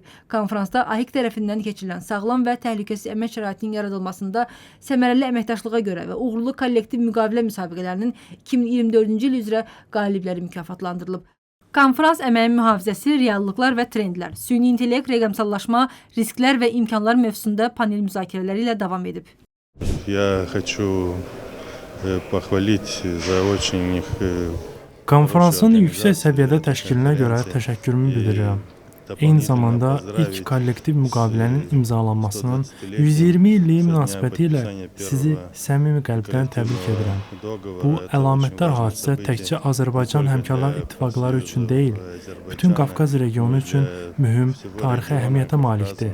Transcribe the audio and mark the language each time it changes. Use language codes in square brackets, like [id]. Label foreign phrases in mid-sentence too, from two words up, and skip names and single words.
[az] Konfransda AHİK tərəfindən keçirilən sağlam və təhlükəsiz əmək şəraitinin yaradılmasında səmərəli əməkdaşlığa görə və uğurlu kollektiv müqavilə müsabiqələrinin 2024-cü il üzrə qalibləri mükafatlandırılıb. Konfrans əməyin mühafizəsi, reallıqlar və trendlər, süni intellekt, rəqəmsallaşma, risklər və imkanlar mövzusunda panel müzakirələri ilə davam edib. [ru] Я хочу похвалить за очень [az] Konferansın yüksək səviyyədə təşkilinə görə təşəkkürümü bildirirəm. Eyni zamanda ilk kollektiv müqavilənin imzalanmasının 120 illiyi münasibətilə sizi səmimi qəlbdən təbrik edirəm. Bu əlamətdar hadisə təkcə Azərbaycan Həmkarlar İttifaqları üçün deyil, bütün Qafqaz regionu üçün mühüm tarixi əhəmiyyətə malikdir.